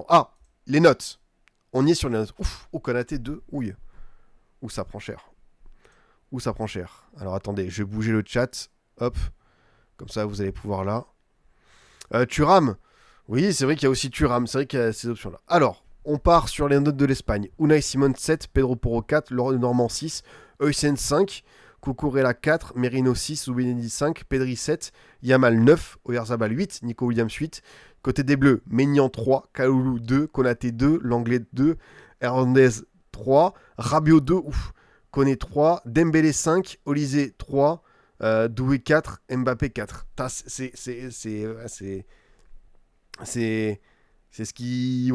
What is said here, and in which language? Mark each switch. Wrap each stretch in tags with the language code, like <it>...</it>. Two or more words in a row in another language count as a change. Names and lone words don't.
<fr>Ah, les notes. On y est sur les notes. Ouf, au Konaté 2, ouille. Ouh, ça prend cher. Ouh, ça prend cher. Alors attendez, je vais bouger le chat. Hop, comme ça vous allez pouvoir là. Thuram. Oui, c'est vrai qu'il y a aussi Thuram. C'est vrai qu'il y a ces options-là. Alors, on part sur les notes de l'Espagne. Unai Simon 7, Pedro Porro 4, Laurent Normand 6, Eusen 5, Cucurella 4, Merino 6, Zubimendi 5, Pedri 7, Yamal 9, Oyarzabal 8, Nico Williams 8. Côté des Bleus, Maignan 3, Kalulu 2, Konaté 2, Langlais 2, Hernandez 3, Rabiot 2, ouf, Koné 3, Dembélé 5, Olysée 3, Doué 4, Mbappé 4. C'est ce qui...</fr>